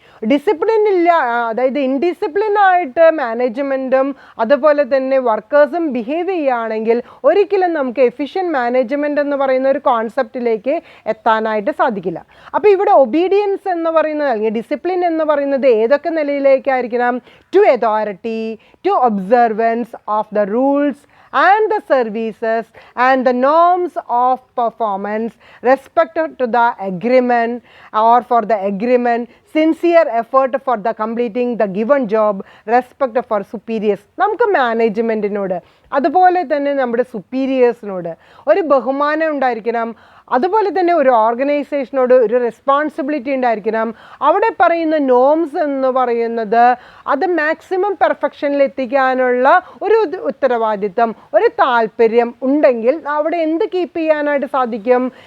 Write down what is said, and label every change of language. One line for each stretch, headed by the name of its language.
Malayalam: Discipline ഇല്ല, അതായത് ഇൻഡിസിപ്ലിനായിട്ട് മാനേജ്മെൻറ്റും അതുപോലെ തന്നെ വർക്കേഴ്സും ബിഹേവ് ചെയ്യുകയാണെങ്കിൽ ഒരിക്കലും നമുക്ക് എഫിഷ്യൻറ്റ് മാനേജ്മെൻറ്റ് എന്ന് പറയുന്ന ഒരു കോൺസെപ്റ്റിലേക്ക് എത്താനായിട്ട് സാധിക്കില്ല. അപ്പോൾ ഇവിടെ ഒബീഡിയൻസ് എന്ന് പറയുന്നത്, അല്ലെങ്കിൽ ഡിസിപ്ലിൻ എന്ന് പറയുന്നത് ഏതൊക്കെ നിലയിലേക്കായിരിക്കണം?
English: To authority, to observance of the rules and the services and the norms of performance, respect to the agreement or for the agreement, sincere effort for the completing the given job, respect for superiors.
Malayalam: നമുക്ക് മാനേജ്മെൻറ്റിനോട് അതുപോലെ തന്നെ നമ്മുടെ സുപ്പീരിയേഴ്സിനോട് ഒരു ബഹുമാനം ഉണ്ടായിരിക്കണം. അതുപോലെ തന്നെ ഒരു ഓർഗനൈസേഷനോട് ഒരു റെസ്പോൺസിബിലിറ്റി ഉണ്ടായിരിക്കണം. അവിടെ പറയുന്ന നോംസ് എന്ന് പറയുന്നത് അത് മാക്സിമം പെർഫെക്ഷനിൽ എത്തിക്കാനുള്ള ഒരു ഉത്തരവാദിത്തം, ഒരു താല്പര്യം ഉണ്ടെങ്കിൽ അവിടെ എന്ത് കീപ്പ് ചെയ്യാനായിട്ട് സാധിക്കും?